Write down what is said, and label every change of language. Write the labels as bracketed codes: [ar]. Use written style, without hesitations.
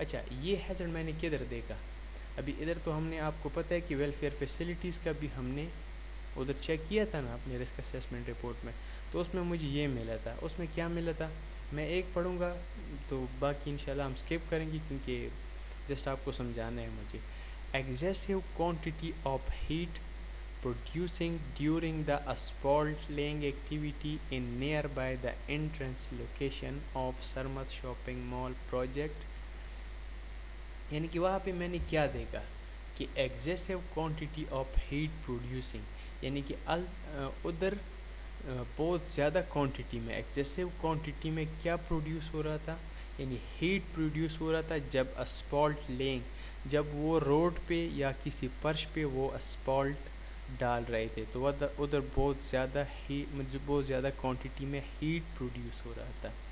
[ur] اچھا یہ ہیزرڈ میں نے کدھر دیکھا, ابھی ادھر تو ہم نے آپ کو پتہ ہے کہ ویلفیئر فیسلٹیز کا بھی ہم نے ادھر چیک کیا تھا نا اپنے رسک اسیسمنٹ رپورٹ میں, تو اس میں مجھے یہ ملا تھا. اس میں کیا ملا تھا میں ایک پڑھوں گا تو باقی انشاءاللہ ہم اسکپ کریں گے کیونکہ جسٹ آپ کو سمجھانا ہے مجھے. [en] Excessive quantity of heat producing during the asphalt laying activity in nearby the entrance location of Sarmat shopping mall project. [ur] یعنی کہ وہاں پہ میں نے کیا دیکھا کہ [en] excessive quantity of heat producing, [ur] یعنی کہ ادھر بہت زیادہ کوانٹٹی میں, ایگزیسو کوانٹٹی میں کیا پروڈیوس ہو رہا تھا, یعنی ہیٹ پروڈیوس ہو رہا تھا جب اسپالٹ لینگ, جب وہ روڈ پہ یا کسی فرش پہ وہ اسپالٹ ڈال رہے تھے تو ادھر بہت زیادہ کوانٹٹی میں ہیٹ پروڈیوس ہو رہا تھا.